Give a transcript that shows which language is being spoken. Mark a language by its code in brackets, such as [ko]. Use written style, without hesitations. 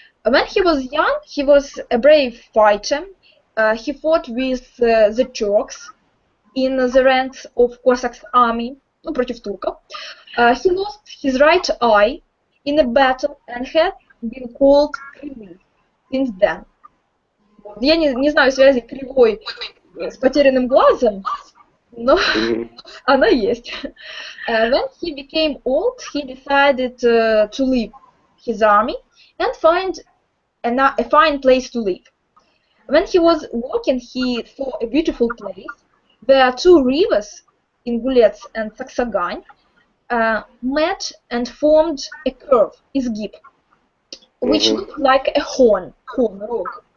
[en] When he was young, he was a brave fighter. He fought with the Turks in the ranks of Cossack's army, [ru] против турков. [en] He lost his right eye in a battle and had been called Кривый since then. [ru] Я не знаю связи кривой с потерянным глазом, но она есть. [en] When he became old, he decided to leave his army and find a fine place to live. When he was walking, he saw a beautiful place where two rivers, Ingulets and Saksagань, met and formed a curve, изгиб, which looked like a horn, rog.